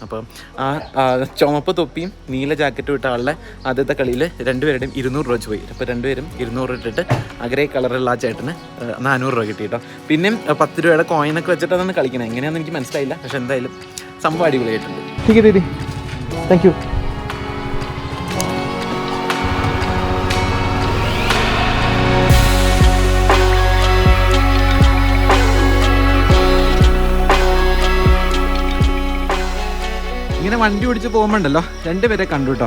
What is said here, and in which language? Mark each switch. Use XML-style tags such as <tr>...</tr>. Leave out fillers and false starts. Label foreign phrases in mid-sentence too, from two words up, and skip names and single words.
<ml>അപ്പോൾ ആ ചുമപ്പ് തൊപ്പിയും നീല ജാക്കറ്റും ഇട്ട ആളുടെ ആദ്യത്തെ കളിയിൽ രണ്ടുപേരുടെയും 200 രൂപ വെച്ച് പോയി. അപ്പോൾ രണ്ടുപേരും 200 രൂപ ഇട്ടിട്ട് ആ ഗ്രേ കളറുള്ള ആ ചേട്ടന് 400 രൂപ കിട്ടി കേട്ടോ. പിന്നെയും 10 രൂപയുടെ കോയിനൊക്കെ വെച്ചിട്ട് അതാണ് കളിക്കണത്. എങ്ങനെയാണെന്ന് എനിക്ക് മനസ്സിലായില്ല. പക്ഷെ എന്തായാലും സംഭവം അടിപൊളിയായിട്ടുണ്ട്.</ml> <hi>ठीक है दीदी,</hi> <en>thank you.</en> <ml>ഇങ്ങനെ വണ്ടി ഓടിച്ച് പോകുമ്പോണ്ടല്ലോ 2 പേരെ കണ്ടു കേട്ടോ.</ml>